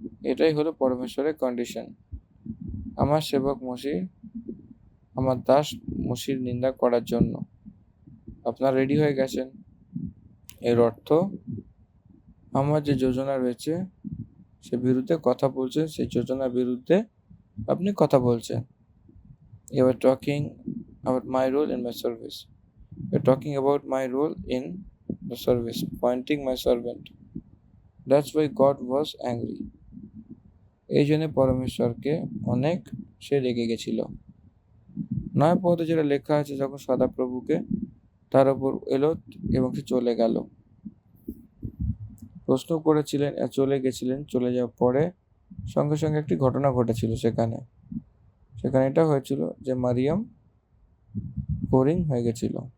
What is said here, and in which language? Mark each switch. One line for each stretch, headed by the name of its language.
Bangla: এটাই হলো পরমেশ্বরের কন্ডিশন। আমার সেবক মসির, আমার দাস মসির নিন্দা করার জন্য আপনারা রেডি হয়ে গেছেন। এর অর্থ আমার যে যোজনা রয়েছে সে বিরুদ্ধে কথা বলছেন, সেই যোজনার বিরুদ্ধে আপনি কথা বলছেন।
English: You are talking about my role in my service. You are talking about my role in the service, pointing my servant. That's why God was angry.
Bangla: এই জন্য পরমেশ্বরকে অনেক সে রেগে গেছিল। নয় পদে যেটা লেখা আছে, যখন সদাপ্রভুকে তার উপর এলো এবং সে চলে গেল। প্রশ্ন করেছিলেন, চলে গেছিলেন, চলে যাওয়ার পরে সঙ্গে সঙ্গে একটি ঘটনা ঘটেছিল সেখানে এটা হয়েছিল যে মারিয়াম বোরিং হয়ে গেছিল।